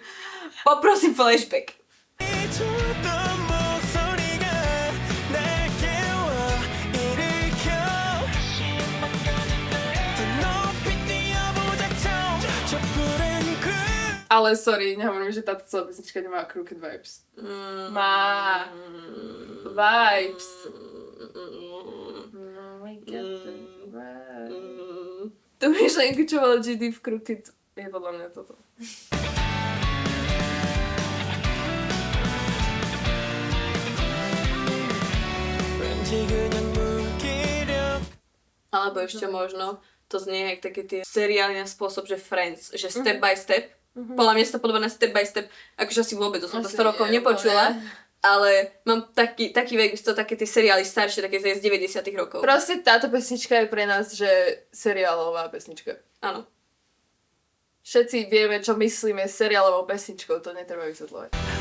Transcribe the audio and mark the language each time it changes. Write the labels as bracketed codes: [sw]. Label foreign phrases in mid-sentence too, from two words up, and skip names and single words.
[sk] Poprosím flashback. Ale sorry, nehovorím, že táto celá pesnička nemá [en] crooked vibes. [sk] Má vibes. [en] No, I get the vibes. [sk] To myšlenku, čo mal GD v crooked, je podľa mňa toto. Alebo ešte možno to znie jak také tie seriály na spôsob, že Friends, že [en] step by step. [sk] Podľa mňa sa to podobá na [en] step by step, [sk] akože asi vôbec, to som to 100 rokov nepočula, ale mám taký vek, to také tie seriály staršie, také z 90 rokov. Proste táto pesnička je pre nás, že seriálová pesnička. Áno. Všetci vieme, čo myslíme s seriálovou pesničkou, to netreba vysvetľovať.